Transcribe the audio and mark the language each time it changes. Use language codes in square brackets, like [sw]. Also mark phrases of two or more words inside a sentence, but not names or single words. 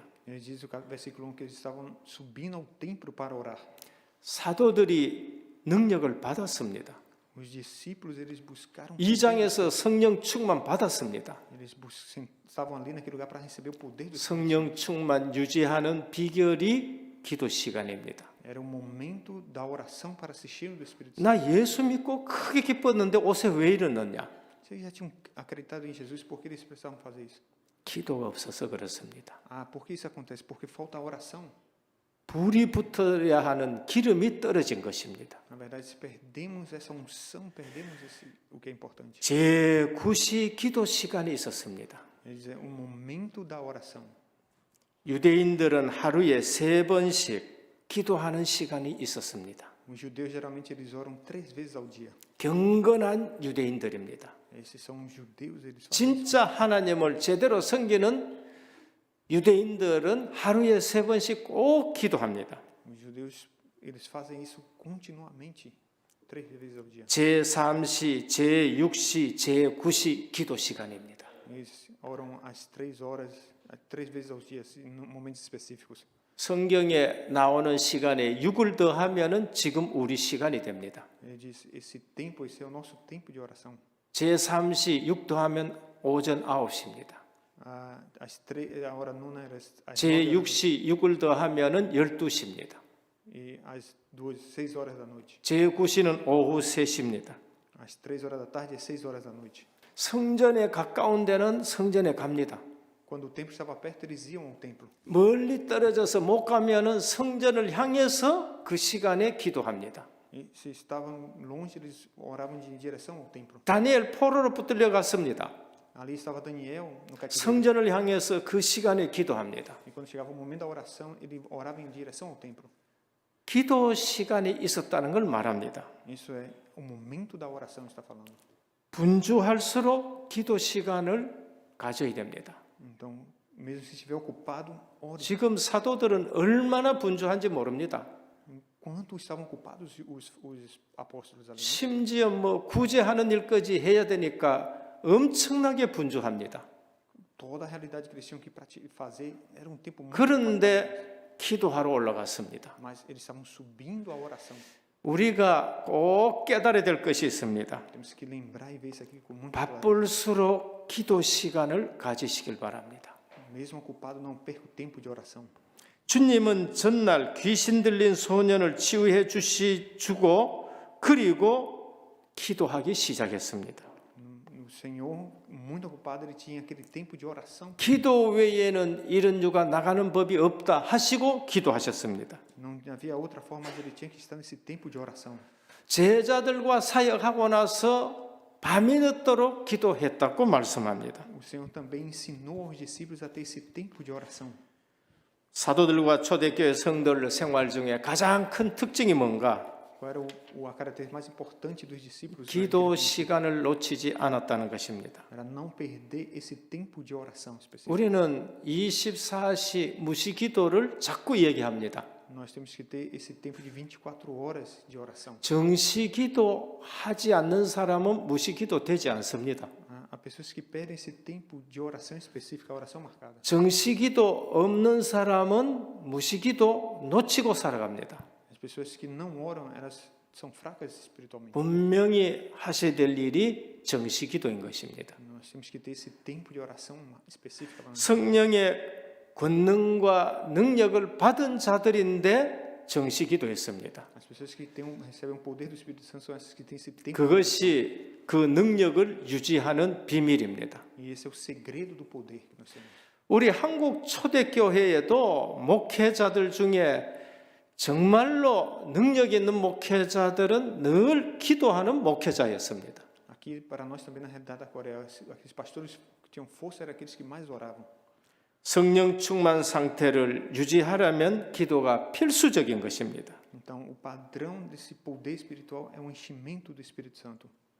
[pt] Ele diz no versículo 1 que eles estavam subindo ao templo para orar. [ko] 사도들이 능력을 받았습니다. [pt] Os discípulos, eles buscaram. [ko] 2장에서 성령 충만 받았습니다. [pt] Eles estavam ali naquele lugar para receber o poder do Espírito. [ko] 성령 충만 유지하는 비결이 기도 시간입니다. [pt] Era o momento da oração para se cheio do Espírito Santo. [ko] 나 예수 믿고 크게 기뻤는데 옷에 왜 이러느냐? [pt] Vocês já tinham acreditado em Jesus, por que eles precisavam fazer isso? [ko] 기도가 없어서 그렇습니다. [pt] Ah, por que isso acontece? Porque falta a oração. [ko] 불이 붙어야 하는 기름이 떨어진 것입니다. [pt] Na verdade, se perdemos essa unção, perdemos o que é importante. [ko] 제9시 기도 시간이 있었습니다. [pt] Ele diz, é o momento da oração. [ko] 유대인들은 하루에 3번씩 기도하는 시간이 있었습니다. [pt] Os judeus, geralmente, eles oram 3 vezes ao dia. [ko] 경건한 유대인들입니다. [pt] Esses são os judeus, eles fazem isso. [ko] 진짜 하나님을 제대로 섬기는 유대인들은 하루에 3번씩 꼭 기도합니다. [pt] Os judeus, eles fazem isso continuamente, 3 vezes ao dia. [ko] 제3시, 제6시, 제9시 기도 시간입니다. [pt] Eles oram às 3 horas, 3 vezes ao dia, em momentos específicos. [ko] 성경에 나오는 시간에 6을 더하면은 지금 우리 시간이 됩니다. [pt] Ele diz, esse tempo, esse é o nosso tempo de oração. [ko] 제3시 6 더하면 오전 9시입니다. [pt] A hora nona era às [ko] 제6시 6을 더하면은 12시입니다. [pt] e às 6 horas da noite. [ko] 제9시는 오후 3시입니다. [pt] Às 3 horas da tarde e 6 horas da noite. [ko] 성전에 가까운 데는 성전에 갑니다. [pt] Quando o templo estava perto, eles iam ao templo. [ko] 멀리 떨어져서 못 가면은 성전을 향해서 그 시간에 기도합니다. [pt] E se estavam longe, eles oravam em direção ao templo. [ko] 다니엘 포로로 붙들려 갔습니다. [pt] Ali estava Daniel no cativeiro. [ko] 성전을 향해서 그 시간에 기도합니다. [pt] E quando chegava o momento da oração, ele orava em direção ao templo. [ko] 기도 시간이 있었다는 걸 말합니다. [pt] Isso é o momento da oração, está falando. [ko] 분주할수록 기도 시간을 가져야 됩니다. [pt] Então, mesmo se estiver ocupado, ore. [ko] 지금 사도들은 얼마나 분주한지 모릅니다. [pt] Quanto estavam ocupados os apóstolos ali? [ko] 심지어 구제하는 일까지 해야 되니까 엄청나게 분주합니다. [pt] Toda a realidade que eles tinham que fazer era tempo muito. [ko] 그런데 기도하러 올라갔습니다. [pt] Mas eles estavam subindo a oração. [ko] 우리가 꼭 깨달아야 될 것이 있습니다. [pt] Temos que lembrar e ver isso aqui com muita clareza. [ko] 바쁠수록 기도 시간을 가지시길 바랍니다. [pt] Mesmo ocupado, não perca o tempo de oração. [ko] 주님은 전날 귀신 들린 소년을 치유해 주고 그리고 기도하기 시작했습니다. [pt] O Senhor, muito ocupado, ele tinha aquele tempo de oração. [ko] 기도 외에는 이런 유가 나가는 법이 없다 하시고 기도하셨습니다. [pt] Não havia outra forma, mas ele tinha que estar nesse tempo de oração. [ko] 제자들과 사역하고 나서 밤이 늦도록 기도했다고 말씀합니다. [pt] O Senhor também ensinou aos discípulos a ter esse tempo de oração. [ko] 사도들과 초대교회 성도들 생활 중에 가장 큰 특징이 뭔가? [pt] Qual era a característica mais importante dos discípulos? [ko] 기도 시간을 놓치지 않았다는 것입니다. [pt] Era não perder esse tempo de oração específico. [ko] 우리는 24시 무시기도를 자꾸 얘기합니다. [pt] Nós temos que ter esse tempo de 24 horas de oração. [ko] 정시기도 하지 않는 사람은 무시기도 되지 않습니다. [pt] Há pessoas que perdem esse tempo de oração específica, a oração marcada. [ko] 정시기도 없는 사람은 무시기도 놓치고 살아갑니다. [pt] As pessoas que não oram, elas são fracas espiritualmente. [ko] 분명히 하셔야 될 일이 정시기도인 것입니다. [pt] Nós temos que ter esse tempo de oração específica. [ko] 성령의 권능과 능력을 받은 자들인데 정시기도했습니다. [pt] As pessoas que recebem o poder do Espírito Santo são essas que têm esse tempo. [ko] 그것이 그 능력을 유지하는 비밀입니다. [pt] E esse é o segredo do poder que nós temos. [ko] 우리 한국 초대교회에도 목회자들 중에 정말로 능력 있는 목회자들은 늘 기도하는 목회자였습니다. [pt] Aqui para nós também na realidade da Coreia, aqueles pastores tinham força eram aqueles que mais oravam. [ko] 성령 충만 상태를 유지하려면 기도가 필수적인 것입니다. [pt] Então, o padrão desse poder espiritual é o enchimento do Espírito Santo.